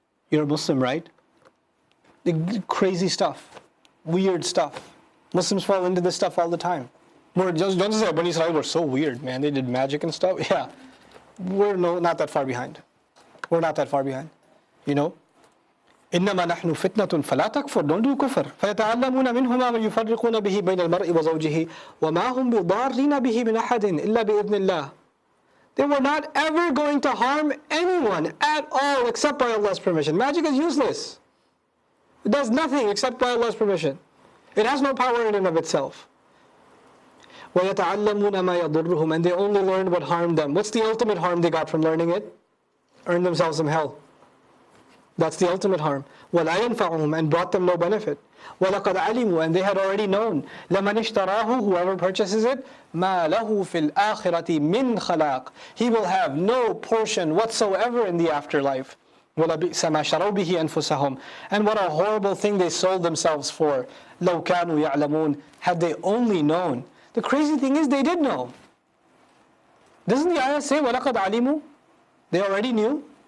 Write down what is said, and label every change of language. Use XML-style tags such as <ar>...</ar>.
<en>You're a Muslim, right? Crazy stuff. Weird stuff. Muslims fall into this stuff all the time. Don't just say Bani Israel were so weird, man. They did magic and stuff. Yeah. We're not that far behind. We're not that far behind.</en> <ar>إنما نحن فتنة فلا تكفر.</ar> <en>Don't do kufr.</en> <ar>فيتعلمون منهما ما يفرقون به بين المرء وزوجه وما هم بضارين به من أحد إلا بإذن الله.</ar> <en>They were not ever going to harm anyone at all except by Allah's permission. Magic is useless. It does nothing except by Allah's permission. It has no power in and of itself.</en> <ar>وَيَتَعَلَّمُونَ مَا يَضُرُّهُمْ.</ar> <en>And they only learned what harmed them. What's the ultimate harm they got from learning it? Earned themselves some hell. That's the ultimate harm.</en> <ar>وَلَا يَنْفَعُهُمْ.</ar> <en>And brought them no benefit.</en> <ar>وَلَقَدْ عَلِمُوا.</ar> <en>And they had already known.</en> <ar>لَمَنِ اشْتَرَاهُ.</ar> <en>Whoever purchases it,</en> <ar>مَا لَهُ فِي الْآخِرَةِ مِنْ خَلَاقٍ.</ar> <en>He will have no portion whatsoever in the afterlife.</en> <ar>وَلَبِئْسَ مَا شَرَوْا بِهِ أَنفُسَهُمْ.</ar> <en>And what a horrible thing they sold themselves for.</en> <ar>لَوْ كَانُوا يَعْلَمُونَ.</ar> <en>Had they only known. The crazy thing is they did know. Doesn't the ayah say</en> <ar>وَلَقَدْ عَلِمُوا?</ar> <en>They already knew.</en>